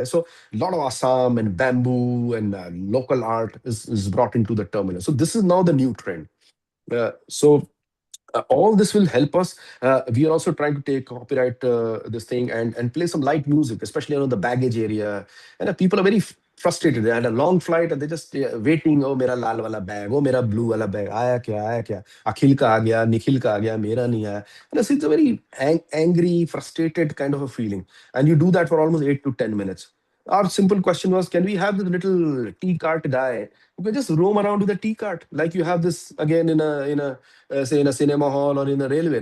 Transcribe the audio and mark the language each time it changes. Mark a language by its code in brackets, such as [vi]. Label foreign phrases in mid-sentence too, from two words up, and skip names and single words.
[en] So a lot of Assam and bamboo and local art is brought into the terminal. So this is now the new trend. All this will help us. We are also trying to take copyright this thing and play some light music, especially around the baggage area. And people are very frustrated. They had a long flight and they just waiting. [hi] ओह, मेरा लाल वाला बैग। ओह, मेरा ब्लू वाला बैग. आया क्या? आया क्या? अखिल का आ गया, निखिल का आ गया, मेरा नहीं आया. [en] And it's a very angry, frustrated kind of a feeling. And you do that for almost 8 to 10 minutes. Our simple question was, can we have this little tea cart guy who can just roam around with a tea cart, like you have this again in a say in a cinema hall or in a railway?